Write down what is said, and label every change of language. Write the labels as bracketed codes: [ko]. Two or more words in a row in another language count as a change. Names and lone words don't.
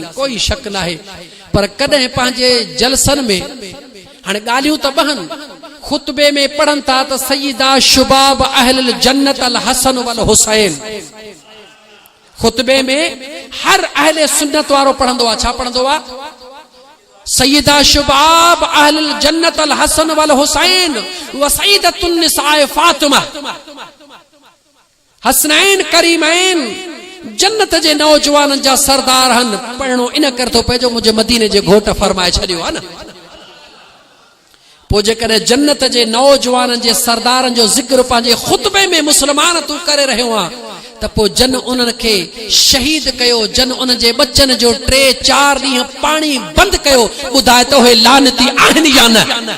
[sd] कोई शक न आहे पर कॾहिं पंहिंजे जलसन में हाणे ॻाल्हियूं त बहन खुतबे में पढ़नि था त [ar] سيدا شباب أهل الجنة الحسن والحسين [sd] खुतबे में हर अहले सुन्नत वारो पढ़ंदो आहे छा पढ़ंदो आहे [ar] سيدا شباب أهل الجنة الحسن والحسين وسيدة النساء فاطمة [sd] हसनैन करीमैन जन्नत जे नौजवाननि जा सरदार हन पढ़णो इन कर थो पए जो मुंहिंजे मदीने जे घोट फरमाए छॾियो आहे न पोइ जेकॾहिं जन्नत जे नौजवाननि जे सरदारनि जो ज़िक्र पंहिंजे खुतबे में मुस्लमान तूं करे रहियो आहे त पोइ जन उन्हनि खे शहीद कयो जन उन जे बचनि जो 3-4 ॾींहं पाणी बंदि कयो ॿुधाए त उहे लानती आहिनि या न